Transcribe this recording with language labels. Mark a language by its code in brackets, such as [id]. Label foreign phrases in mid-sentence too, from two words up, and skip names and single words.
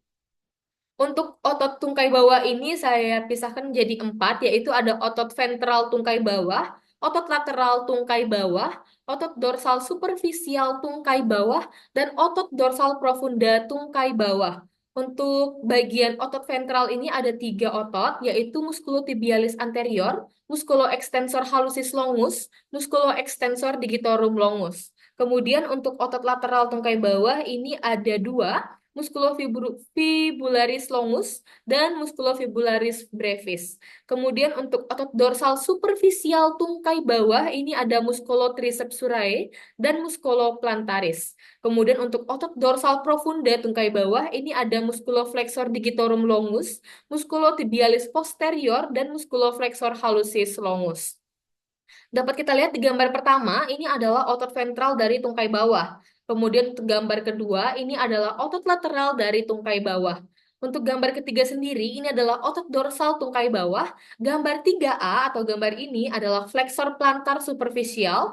[id] Untuk otot tungkai bawah ini saya pisahkan menjadi empat, yaitu ada otot ventral tungkai bawah, otot lateral tungkai bawah, otot dorsal superficial tungkai bawah, dan otot dorsal profunda tungkai bawah. Untuk bagian otot ventral ini ada tiga otot, yaitu [la] musculotibialis anterior, musculoextensor hallucis longus, musculoextensor digitorum longus. [id] Kemudian untuk otot lateral tungkai bawah ini ada dua, [la] musculofibularis longus dan musculofibularis brevis. [id] Kemudian untuk otot dorsal superficial tungkai bawah ini ada [la] musculotriceps surae [id] dan musculoplantaris. Kemudian untuk otot dorsal profunda tungkai bawah ini ada [la] musculoflexor digitorum longus, musculotibialis posterior [id] dan [la] musculoflexor hallucis longus. [id] Dapat kita lihat di gambar pertama, ini adalah otot ventral dari tungkai bawah. Kemudian untuk gambar kedua, ini adalah otot lateral dari tungkai bawah. Untuk gambar ketiga sendiri, ini adalah otot dorsal tungkai bawah. Gambar 3A atau gambar ini adalah [en] flexor plantar superficial.